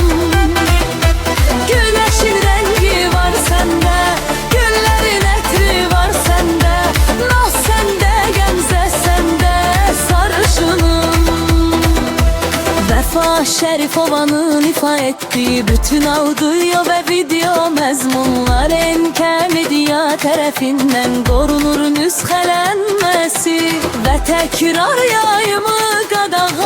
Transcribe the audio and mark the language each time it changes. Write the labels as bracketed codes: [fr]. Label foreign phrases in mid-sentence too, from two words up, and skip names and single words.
[tr] Güneşin rengi var sende, güllerin etri var sende. Naz sende, Gamze sende sarışınım. [az] Vefa Şərifovanın [tr] ifa ettiği bütün audio ve video [az] məzmunlar Enka-Media tərəfindən qorunur nüsxələnməsi və təkrar yayımı qadağan